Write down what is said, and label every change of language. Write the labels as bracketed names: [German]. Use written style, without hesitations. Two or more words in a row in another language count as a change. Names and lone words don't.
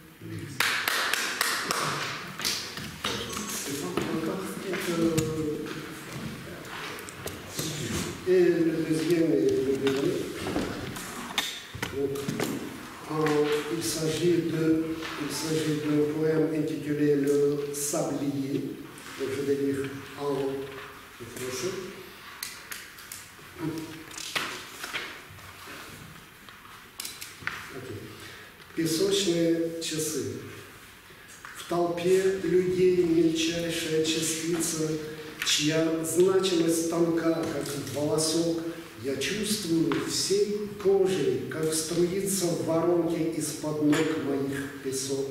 [French] Et le deuxième et le dernier. Il s'agit d'un poème intitulé Le Sablier. Donc je vais lire en français. [Russian] Песочные часы. В толпе людей мельчайшая частица, чья значимость тонка, как волосок, я чувствую всей кожей, как струится в воронке из-под ног моих песок.